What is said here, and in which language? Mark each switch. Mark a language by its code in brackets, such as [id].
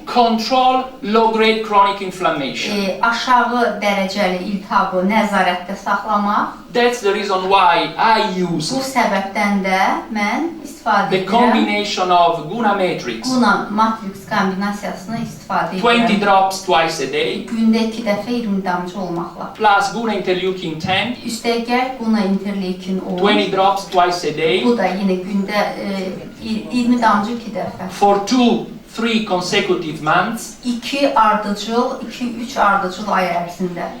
[en] control low-grade chronic inflammation. [az] aşağı dərəcəli iltihabı nəzarətdə saxlamaq. [en] That's the reason why I use [az] Bu səbəbdən də mən istifadə [en] the [az] edirəm. [en] combination of Guna matrix, [az] Buna matriks kombinasiyasını istifadə [en] 20 [az] edirəm. [en] drops twice a day, [az] Gündə 2 dəfə 20 damcı olmaqla. [en] plus Guna interleukin 10, [az] Üstəgəl buna interleukin 10. [en] 20 drops twice a day, [az] Bu da yenə gündə 20 damcı 2 dəfə. [en] for 2-3 consecutive months, [az] 2 ardıcıl, 2-3 ardıcıl ay ərzində